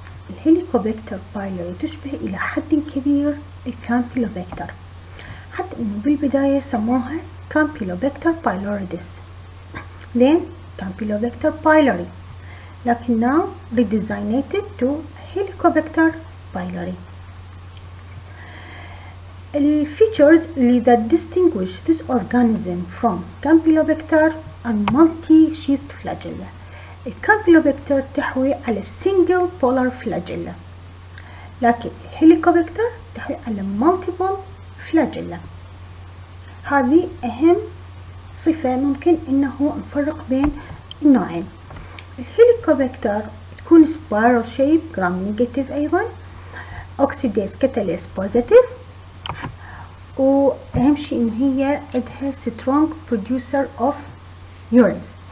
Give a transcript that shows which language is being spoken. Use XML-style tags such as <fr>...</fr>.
<ar>الهيليكوباكتر بايلوري تشبه إلى حد كبير الكامبيلوباكتر، حتى إنه بالبداية سموها Campylobacter pyloridis then Campylobacter pylori، لكن</ar> <en>now redesignated to Helicobacter pylori. The features that distinguish this organism from Campylobacter are multi-sheathed flagella.</en> <ar>الكامبيلوباكتر تحوي على</ar> <en>single polar flagella،</en> <ar>لكن الهيليكوباكتر تحوي على multiple flagella. هذه أهم صفة ممكن إنه نفرق بين النوعين. الهيليكوباكتر تكون spiral shape gram negative أيضا،</ar> <en>oxidase catalase positive،</en> <ar>وأهم شيء إن هي عندها</ar> <en>strong producer of urines.</en>